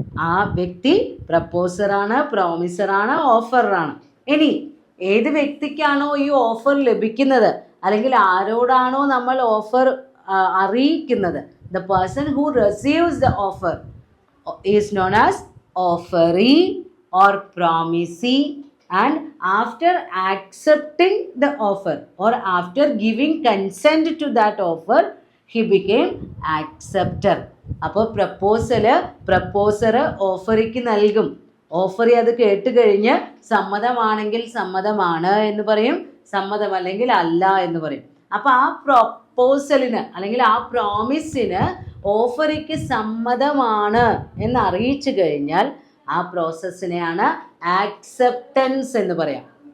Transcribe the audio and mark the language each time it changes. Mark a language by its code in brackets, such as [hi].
[ml] ആ വ്യക്തി പ്രപ്പോസറാണ്, പ്രോമിസറാണ്, ഓഫറാണ്. ഇനി ഏത് വ്യക്തിക്കാണോ ഈ ഓഫർ ലഭിക്കുന്നത് അല്ലെങ്കിൽ ആരോടാണോ നമ്മൾ ഓഫർ അറിയിക്കുന്നത്, [en] The person who receives the offer is known as offeree or promisee. And after accepting the offer or after giving consent to that offer, he became acceptor. [ml] അപ്പോൾ പ്രപ്പോസർ ഓഫറിക്ക് നൽകും. ഓഫറി അത് കേട്ട് കഴിഞ്ഞ് സമ്മതമാണെങ്കിൽ സമ്മതമാണ് എന്ന് പറയും, സമ്മതമല്ലെങ്കിൽ അല്ല എന്ന് പറയും. അപ്പോൾ ആ പ്രപ്പോസലിന് അല്ലെങ്കിൽ ആ പ്രോമിസിന് ഓഫറിക്ക് സമ്മതമാണ് എന്ന് അറിയിച്ചു കഴിഞ്ഞാൽ ആ പ്രോസസ്സിനെയാണ് ആക്സെപ്റ്റൻസ് എന്ന് പറയാം.